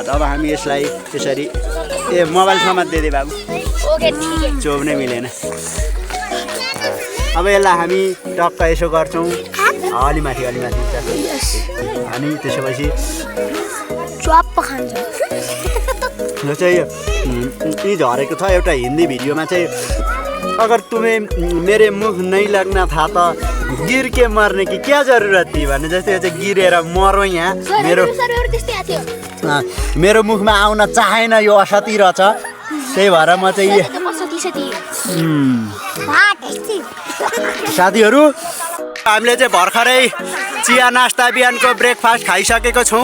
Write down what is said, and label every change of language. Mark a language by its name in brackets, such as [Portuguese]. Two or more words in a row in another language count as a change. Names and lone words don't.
[Nepali] अब हामी यसलाई त्यसरी मोबाइल समात दिँदै बाबु चोब्नै मिलेन। अब यसलाई हामी टक्क यसो गर्छौँ अलिमाथि अनि त्यसपछि चुप्प खान्छौँ। यो चाहिँ यी झरेको छ एउटा हिन्दी भिडियोमा चाहिँ, [Hindi] अगर तुम्हें मेरे मुख नहीं लगना था तो गिर के मर्ने की क्या जरुरत थी [Nepali] भन्ने जस्तै यो चाहिँ गिरेर मरौँ यहाँ। मेरो मुखमा आउन चाहेन यो असती रहेछ, त्यही भएर म चाहिँ साथीहरू हामीले चाहिँ भर्खरै चिया नास्ता बिहानको ब्रेकफास्ट खाइसकेको छौँ।